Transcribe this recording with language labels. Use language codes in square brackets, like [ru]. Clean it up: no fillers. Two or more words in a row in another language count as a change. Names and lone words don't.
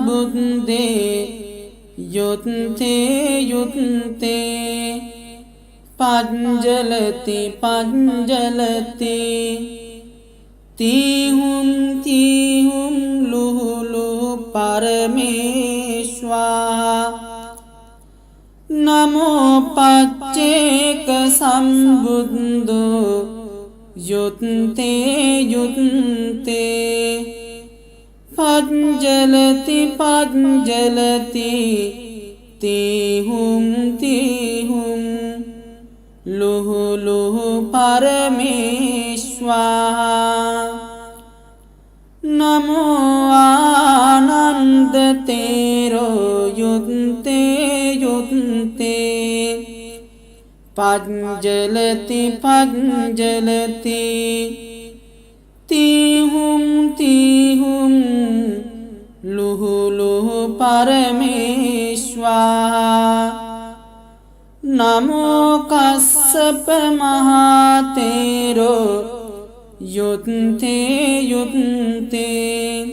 [pi] සම්බුද්දේ යුත්තේ යුත්තේ පංජලති පංජලති තීහුම් තීහුම් ලුහුලු පරමේශ්වා නමෝ පච්චේක සම්බුද්ධෝ යුත්තේ යුත්තේ පංජලති පංජලති තීහුම් තීහුම් ලුහුලුහු පරමේශ්වා නමෝ ආනන්ද තේරෝ යුත්තේ යුත්තේ පංජලති පංජලති තීහුම් තීහුම් ලුහුලුහු පරමේශ්වා නමෝ කස්සප මහතේරෝ යුත්තේ යුත්තේ